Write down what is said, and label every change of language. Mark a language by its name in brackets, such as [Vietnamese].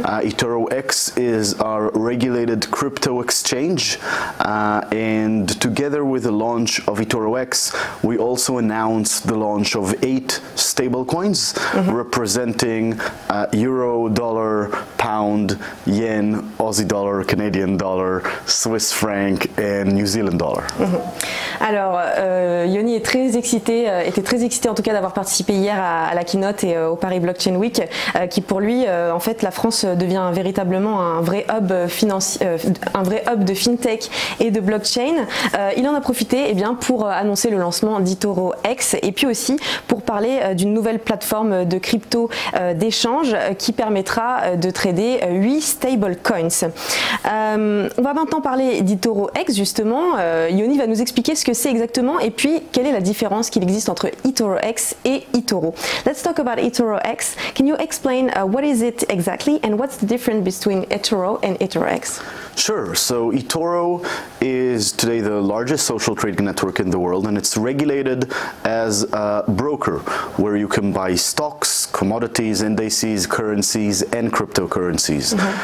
[English] eToro X is our regulated crypto exchange, and together with the launch of eToro X, we also announced the launch of 8 stablecoins representing euro, dollar, pound, yen, Aussie dollar, Canadian dollar, Swiss franc and New Zealand dollar. [French] Alors, Yoni est très excité, était très excité en tout cas d'avoir participé hier à la keynote et au Paris Blockchain Week, qui pour lui, en fait, la France devient véritablement un vrai hub financier, un vrai hub de fintech et de blockchain. Il en a profité eh bien, pour annoncer le lancement d'eToro X et puis aussi pour parler d'une nouvelle plateforme de crypto d'échange qui permettra de trader 8 stablecoins. On va maintenant parler d'eToro X justement. Yoni va nous expliquer ce que c'est exactement et puis quelle est la différence qu'il existe entre eToro X et eToro. [English] Let's talk about eToro X. Can you explain what is it exactly and what's the difference between eToro and eToro X? Sure. So eToro is today the largest social trading network in the world, and it's regulated as a broker where you can buy stocks, commodities, indices, currencies, and cryptocurrencies.